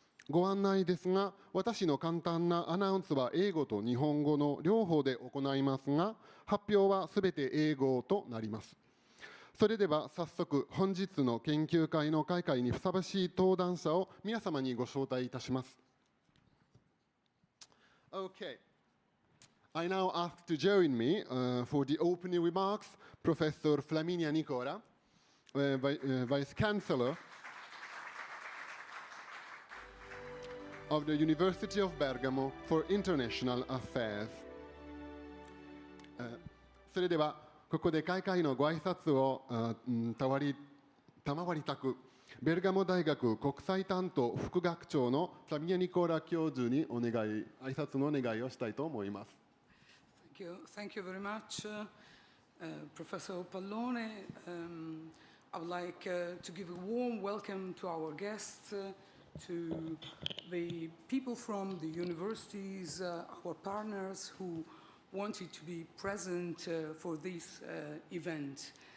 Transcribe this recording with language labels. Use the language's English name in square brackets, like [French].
[Japanese] ご案内ですが、私の簡単なアナウンスは英語と日本語の両方で行いますが、発表はすべて英語となります。それでは早速本日の研究会の開会にふさわしい登壇者を皆様にご招待いたします。 [English] Okay. I now ask to join me for the opening remarks Professor Flaminia Nicola, Vice Chancellor of the University of Bergamo for International Affairs. [Japanese] それではここで開会のご挨拶を賜りたく、ベルガモ大学国際担当副学長のフラミニア・ニコラ教授に挨拶のお願いをしたいと思います。 [English] Thank you very much, Professor Pallone. I would like to give a warm welcome to our guests, to the people from the universities, our partners who wanted to be present for this event.